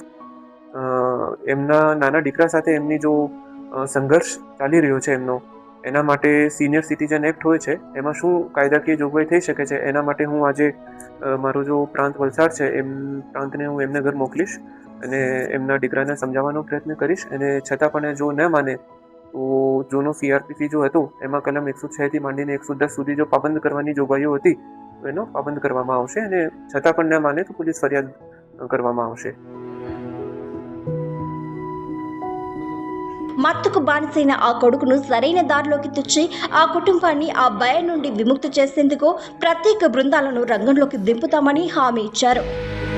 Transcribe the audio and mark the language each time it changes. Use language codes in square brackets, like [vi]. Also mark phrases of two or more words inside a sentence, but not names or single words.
[gu] એમના નાના દીકરા સાથે એમની જો સંઘર્ષ ચાલી રહ્યો છે એના માટે સિનિયર સિટીઝન એક્ટ હોય છે, એમાં શું કાયદાકીય જોગવાઈ થઈ શકે છે એના માટે હું આજે મારો જો પ્રાંત વલસાડ છે પ્રાંતને હું એમને ઘર મોકલીશ અને એમના દીકરાને સમજાવવાનો પ્રયત્ન કરીશ. અને છતાં પણ જો ન માને તો જૂનો CRPC જો હતો એમાં કલમ 106 થી માંડીને 110 સુધી જો પાબંદ કરવાની જોગવાઈઓ હતી તો એનો પાબંદ કરવામાં આવશે. અને છતાં પણ ન માને તો પોલીસ ફરિયાદ કરવામાં આવશે. [te] మత్తుకు బానిసైన ఆ కొడుకును సరైన దారిలోకి తెచ్చి ఆ కుటుంబాన్ని ఆ భయం నుండి విముక్తి చేసేందుకు ప్రత్యేక బృందాలను రంగంలోకి దింపుతామని హామీ ఇచ్చారు.